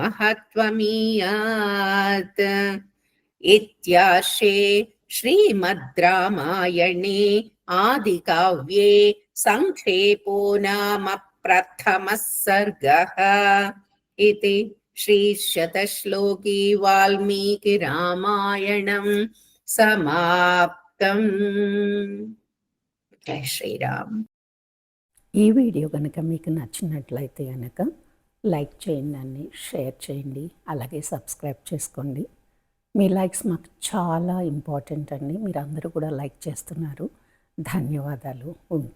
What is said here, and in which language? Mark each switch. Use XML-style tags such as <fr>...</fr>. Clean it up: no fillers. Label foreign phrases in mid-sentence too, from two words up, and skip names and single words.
<sa>महत्वमीयात् इत्यार्षे श्रीमद् रामायणे आदिकाव्ये संक्षेपो नाम प्रथमः सर्गः इति श्रीशतश्लोकी वाल्मीकि रामायणं समाप्तम्। जय శ్రీరామ్.</sa> <te>ఈ వీడియో కనుక మీకు నచ్చినట్లయితే కనుక లైక్ చేయండి, షేర్ చేయండి, అలాగే సబ్స్క్రైబ్ చేసుకోండి. మీ లైక్స్ మాకు చాలా ఇంపార్టెంట్ అండి. మీరు అందరూ కూడా లైక్ చేస్తున్నారు. ధన్యవాదాలు. ఉంటాను.</te>